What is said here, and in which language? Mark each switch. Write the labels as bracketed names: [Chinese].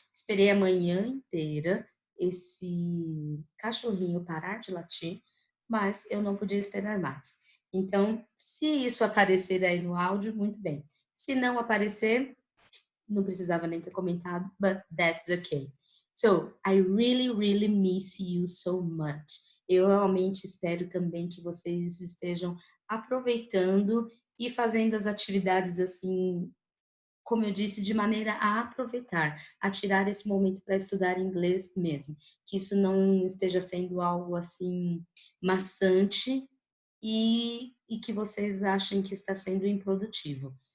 [Portuguese] Esperei a manhã inteira esse cachorrinho parar de latir, mas eu não podia esperar mais. Então, se isso aparecer aí no áudio, muito bem. Se não aparecer, não precisava nem ter comentado, [English] but that's okay. So, I really, really miss you so much. [Portuguese] Eu realmente espero também que vocês estejam aproveitando e fazendo as atividades assim, como eu disse, de maneira a aproveitar, a tirar esse momento para estudar inglês mesmo. Que isso não esteja sendo algo assim maçante e que vocês achem que está sendo improdutivo.